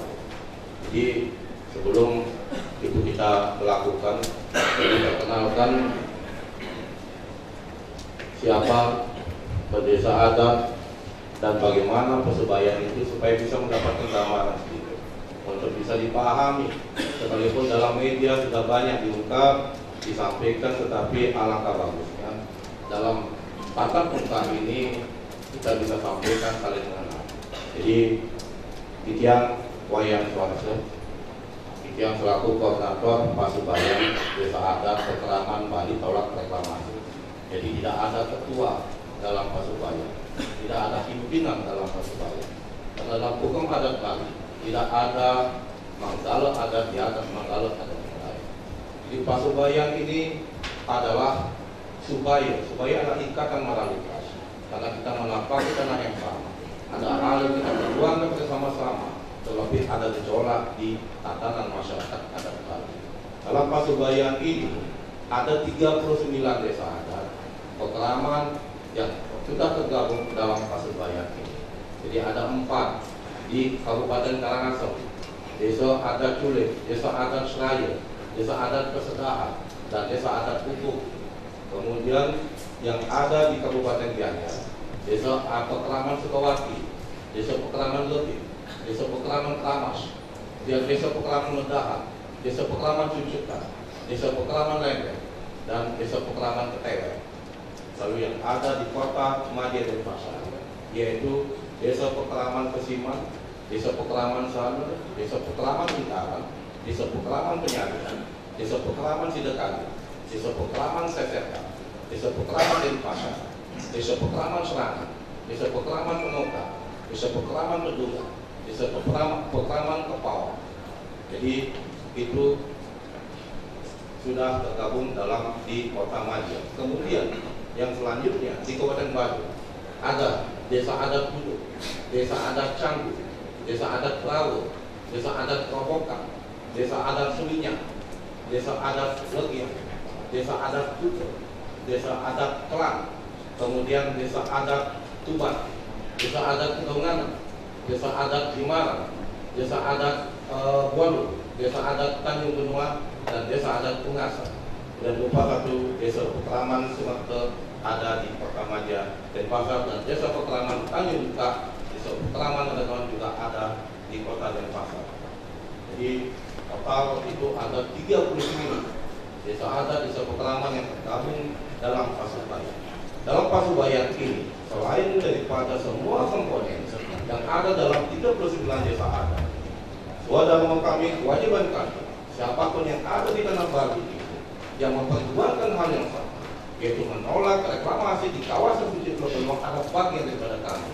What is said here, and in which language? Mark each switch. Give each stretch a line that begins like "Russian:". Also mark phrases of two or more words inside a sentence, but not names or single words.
Indonesian: Jadi sebelum itu kita melakukan, kita kenalkan siapa desa adat dan bagaimana Pasubayan itu supaya bisa mendapatkan gambaran sedikit untuk bisa dipahami. Sekalipun dalam media sudah banyak diungkap, disampaikan, tetapi alangkah bagusnya dalam tatap muka ini kita bisa sampaikan saling mengenal. Jadi Titiang Wayan Swarse, Titiang selaku koordinator Pasubayan Desa Adat Pekraman Bali tolak reklamasi. Jadi tidak ada ketua dalam Pasubayan, tidak ada pimpinan dalam Pasubayan. Karena dalam hukum adat Bali tidak ada manggala adat di atas manggala adat yang lain. Jadi Pasubayan ini adalah supaya adalah ikatan moralitas. Karena kita menapaki tanah yang sama, ada hal yang kita perjuangkan bersama-sama, terlebih ada gejolak di tatanan masyarakat adat Bali. Dalam Pasubayan ini ada 39 desa adat Pekraman yang sudah tergabung dalam Pasubayan ini. Jadi ada 4 di Kabupaten Karangasem, Desa Adat Culik, Desa Adat Seraya, Desa Adat Kesedahan, dan Desa Adat Pupuk. Kemudian yang ada di Kabupaten Gianyar, Desa Pekraman Sukawati, Desa Pekraman Lebih, Desa Pekraman Kramas, Desa Pekraman Medahan, Desa Pekraman Cucukan, Desa Pekraman Lembeng, dan Desa Pekraman Ketewek. Lalu yang ada di Kota Madia Denpasar, yaitu Desa Pekraman Kesiman, Desa Pekraman Sanur, Desa Pekraman Bintang, Desa Pekraman Penyaringan, Desa Pekraman Sidekali, Desa Pekraman Sesetan, Desa Pekraman Denpasar, Desa Pekraman Serangan, Desa Pekraman Pemoka, Desa Pekraman Pedungan, Desa Pekraman Kepawang. Jadi itu sudah tergabung dalam di Kota Madia. Kemudian yang selanjutnya di Kabupaten Batu ada Desa Adat Kudu, Desa Adat Canggu, Desa Adat Perahu, Desa Adat Kerobokan, Desa Adat Seminyak, Desa Adat Legian, Desa Adat Tutur, Desa Adat Kelang, kemudian Desa Adat Tuban, Desa Adat Kedonganan, Desa Adat Himarang, Desa Adat Bualu, Desa Adat Tanjung Benua, dan Desa Adat Pungasa. Dan lupa satu Desa Pekraman Sumatera ada di Kota Madia Denpasar, dan Desa Pekraman Tanjung Buka, Desa Pekraman Adat juga ada di Kota Denpasar. Jadi total itu ada 39 desa adat, desa Pekraman yang tergabung dalam Pasubayan. Dalam Pasubayan ini, selain daripada semua komponen yang ada dalam 39 desa adat. Saudara kami, kewajiban kami, siapapun yang ada di Tanah Bali yang memperjuangkan hal yang sama, yaitu menolak reklamasi di kawasan suci Pulau Benoa, ada bagian daripada kami.